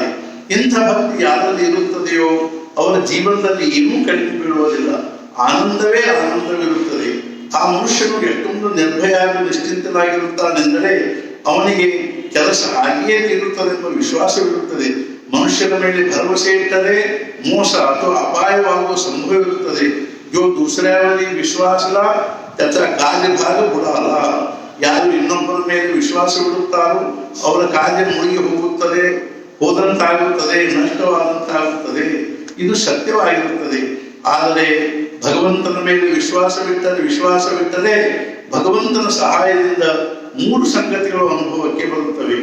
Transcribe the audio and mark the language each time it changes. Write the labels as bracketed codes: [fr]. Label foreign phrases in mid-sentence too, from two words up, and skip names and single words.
[kn] ಇಂಥ ಭಕ್ತಿ ಯಾರಲ್ಲಿ ಇರುತ್ತದೆಯೋ ಅವರ ಜೀವನದಲ್ಲಿ ಏನೂ ಕಡಿಮೆ ಬೀಳುವುದಿಲ್ಲ. ಆನಂದವೇ ಆನಂದವಿರುತ್ತದೆ. ಆ ಮನುಷ್ಯನು ಎಷ್ಟೊಂದು ನಿರ್ಭಯಾಗಿ ನಿಶ್ಚಿಂತನಾಗಿರುತ್ತಾನೆಂದರೆ ಅವನಿಗೆ ಕೆಲಸ ಆಗಿಯೇ ತೀರುತ್ತದೆಂಬ ವಿಶ್ವಾಸವಿರುತ್ತದೆ. ಮನುಷ್ಯನ ಮೇಲೆ ಭರವಸೆ ಇಟ್ಟರೆ ಮೋಸ ಅಥವಾ ಅಪಾಯವಾಗುವ ಸಂಭವವಿರುತ್ತದೆ. [mr] जो दूसऱ्यावर विश्वास त्याचा कार्यभाग बिडल्ल. [kn] ಯಾರು ಇನ್ನೊಬ್ಬರ ಮೇಲೆ ವಿಶ್ವಾಸವಿಡುತ್ತಾರೋ ಅವರ ಕಾರ್ಯ ಮುಳುಗಿ ಹೋಗುತ್ತದೆ, ಹೋದಂತಾಗುತ್ತದೆ, ನಷ್ಟವಾದಂತಾಗುತ್ತದೆ. ಇದು ಸತ್ಯವಾಗಿರುತ್ತದೆ. ಆದರೆ ಭಗವಂತನ ಮೇಲೆ ವಿಶ್ವಾಸವಿಟ್ಟರೆ ಭಗವಂತನ ಸಹಾಯದಿಂದ 3 ಸಂಗತಿಗಳು ಅನುಭವಕ್ಕೆ ಬರುತ್ತವೆ.